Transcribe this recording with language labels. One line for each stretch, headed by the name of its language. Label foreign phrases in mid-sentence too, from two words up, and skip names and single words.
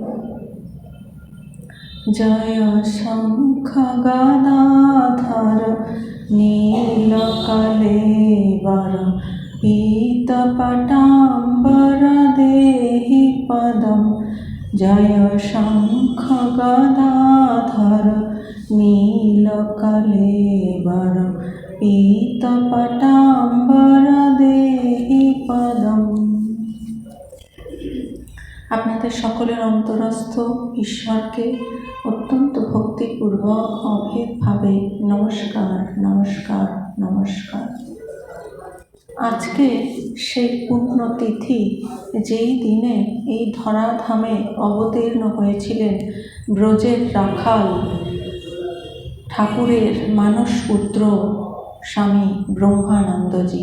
Sanskrit: जय शंख गदाधर नीलकलेवर पीतपटाम्बर देहि पदं। जय शंख गदाधर नीलकलेवर पीतपटाम्बर देहि पदम्।
Bangla: আপনাদের সকলের অন্তরস্থ ঈশ্বরকে অত্যন্ত ভক্তিপূর্বক অভেদভাবে নমস্কার নমস্কার নমস্কার। আজকে সেই পুণ্যতিথি যেই দিনে এই ধরাধামে অবতীর্ণ হয়েছিলেন ব্রজের রাখাল ঠাকুরের মানসপুত্র স্বামী ব্রহ্মানন্দজি।